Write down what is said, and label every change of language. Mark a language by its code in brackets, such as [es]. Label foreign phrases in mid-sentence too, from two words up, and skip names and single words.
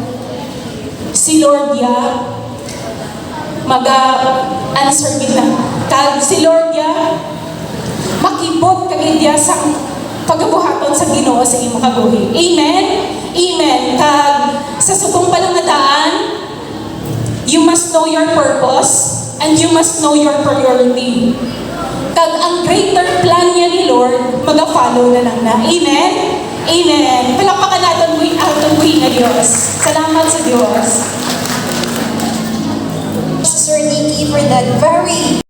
[hil] Si Lord mag-answer kita. Kag si Lord makibot kagid sa pagabuhaton sa Ginoo sa imong kabuhi. Amen? Amen. Kag sa subong panangataan, [en] you must know your purpose and you must know your priority. [hil] Kag ang [en] greater plan [hil] niya ni Lord, mag-follow na lang na. Amen? Amen. [tl] Palakpakan natin ang buhay na Diyos. Salamat sa Diyos. [en] Sir Nicky, for that very